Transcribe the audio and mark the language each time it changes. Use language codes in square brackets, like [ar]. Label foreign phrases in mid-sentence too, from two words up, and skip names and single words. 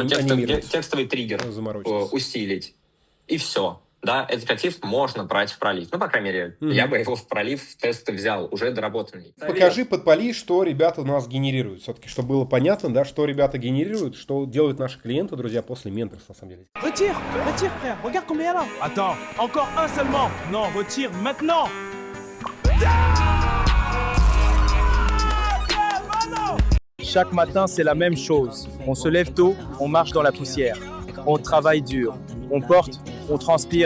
[ru] текстовый триггер усилить. И все. Да, этот креатив можно брать в пролив. Ну, по крайней мере, я бы его в пролив в тесты взял, уже доработанный. Покажи, подпали, что ребята у нас генерируют. Все-таки, чтобы было понятно, да, что ребята генерируют, что делают наши клиенты, друзья, после менторства, на самом деле. [fr] Retire, frère. Regarde combien il y a là. Attends, encore un seulement. Non, retire maintenant. Chaque matin, c'est la même chose. On se lève tôt, on marche dans la poussière. On travaille dur. On porte, on transpire.